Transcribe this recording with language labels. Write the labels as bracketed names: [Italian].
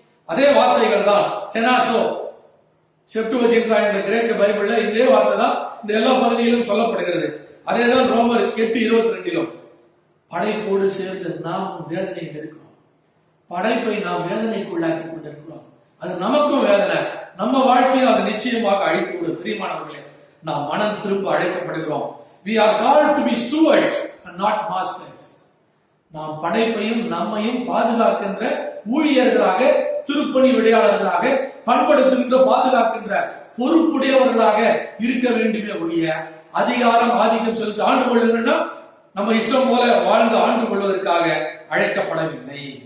[Tamil] அதே வார்த்தைகள் தான் ஸ்டெனாசோ, செப்டுவஜின்டா என்ற கிரேக்க பைபிள்ல இதே வார்த்தை தான் இந்த எல்லா பகுதியிலும் சொல்லப்படுகிறது. அதேதான் ரோமர் 8:22 படைப்போடு சேர்ந்து நாம் வேதனையில் இருக்கிறோம். படைப்பை நாம் வேதனைக்குள்ளாக்கி கொண்டிருக்கிறோம். அது நமக்கும் வேதனை, நம்ம வாழ்க்கையும் அது நிச்சயமாக அழித்து விடும். பிரியமானவர்களே, நாம் மனம் திரும்ப அழைக்கப்படுகிறோம். [English] We are called to be stewards and not masters. [Tamil] நாம் படைப்பையும் நம்மையும் பாதுகாக்கின்ற ஊழியர்களாக, திருப்பணி விடையாளர்களாக, பண்படுத்துகின்ற பாதுகாக்கின்ற பொறுப்புடையவர்களாக இருக்க வேண்டுமே ஒழிய அதிகாரம் ஆதிக்கம் செலுத்தி ஆண்டு கொள்ளுங்கன்னா நம்ம இஷ்டம் போல வாழ்ந்து ஆண்டு கொள்வதற்காக அழைக்கப்படவில்லை.